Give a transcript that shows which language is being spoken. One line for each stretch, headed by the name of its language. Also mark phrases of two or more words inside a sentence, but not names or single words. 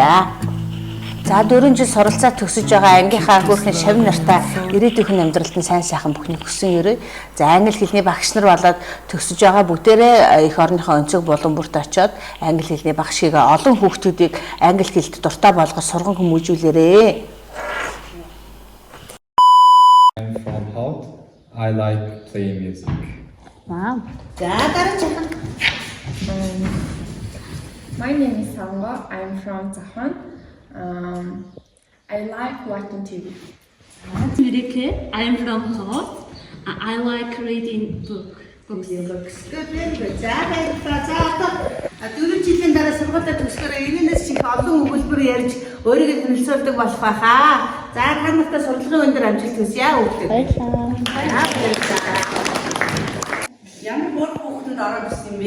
Mongolian: За 4 жил суралцаа төгсөж байгаа ангийнхаа хөөрхөн шавь нартай ирээдүйн амьдралд нь сайн сайхан бүхнийг хүсэн өрөө. За англи хэлний багш нар болоод төгсөж байгаа бүгдээрээ эх орныхоо өнцөг булан бүрт очиод англи хэлний багшийг олон хүүхдүүдийг англи хэлд дуртай болгож сурган хүмүүжүүлээрээ.
English: I'm from Hout. I like playing music. Wow.
Mongolian: За дараач.
English: My name is Sango. I'm from Zahan. I like watching TV. America. I'm from Hoth. I like reading books. Good, very good.
Mongolian: За баярлалаа. 4 жилийн дараа сургуулиа төгсгөрөө энэс чих олон өгүүлбэр ярьж өөрийгөө танилцуулдаг болох байхаа. За та нартай сурлагын өндөр амжилт хүсье өгдөг. Баярлалаа. Ямар хүүхдүүд ороод ирсэн бэ?